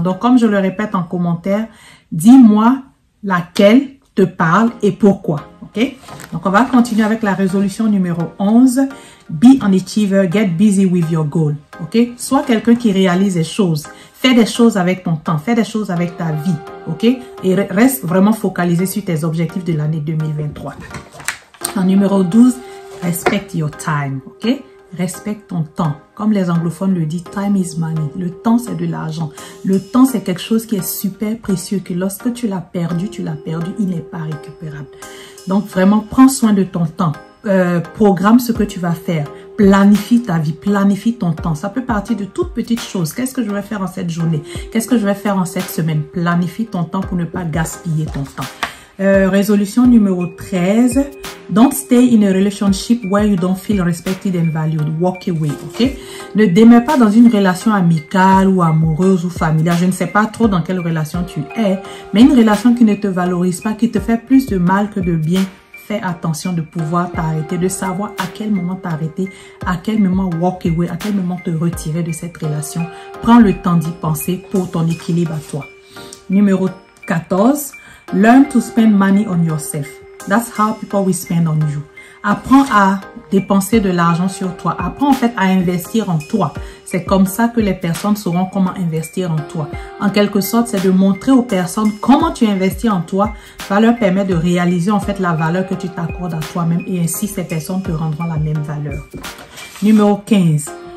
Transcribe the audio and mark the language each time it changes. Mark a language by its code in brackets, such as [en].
[fr] Donc, comme je le répète en commentaire, dis-moi laquelle te parle et pourquoi, ok? Donc, on va continuer avec la résolution numéro 11. [en] Be an achiever, get busy with your goal, ok? [fr] Sois quelqu'un qui réalise des choses. Fais des choses avec ton temps, fais des choses avec ta vie, ok? Et reste vraiment focalisé sur tes objectifs de l'année 2023. En numéro 12, [en] respect your time, [fr] ok? Respecte ton temps. Comme les anglophones le disent, [en] time is money. [fr] Le temps, c'est de l'argent. Le temps, c'est quelque chose qui est super précieux, que lorsque tu l'as perdu, il n'est pas récupérable. Donc, vraiment, prends soin de ton temps. Programme ce que tu vas faire. Planifie ta vie, planifie ton temps. Ça peut partir de toutes petites choses. Qu'est-ce que je vais faire en cette journée? Qu'est-ce que je vais faire en cette semaine? Planifie ton temps pour ne pas gaspiller ton temps. Résolution numéro 13. [en] Don't stay in a relationship where you don't feel respected and valued. Walk away, ok? [fr] Ne demeure pas dans une relation amicale ou amoureuse ou familiale. Je ne sais pas trop dans quelle relation tu es, mais une relation qui ne te valorise pas, qui te fait plus de mal que de bien. Fais attention de pouvoir t'arrêter, de savoir à quel moment t'arrêter, à quel moment [en] walk away, [fr] à quel moment te retirer de cette relation. Prends le temps d'y penser pour ton équilibre à toi. Numéro 14. [en] Learn to spend money on yourself. That's how people will spend on you. [fr] Apprends à dépenser de l'argent sur toi. Apprends en fait à investir en toi. C'est comme ça que les personnes sauront comment investir en toi. En quelque sorte, c'est de montrer aux personnes comment tu investis en toi. Ça leur permet de réaliser en fait la valeur que tu t'accordes à toi-même et ainsi ces personnes te rendront la même valeur. Numéro 15.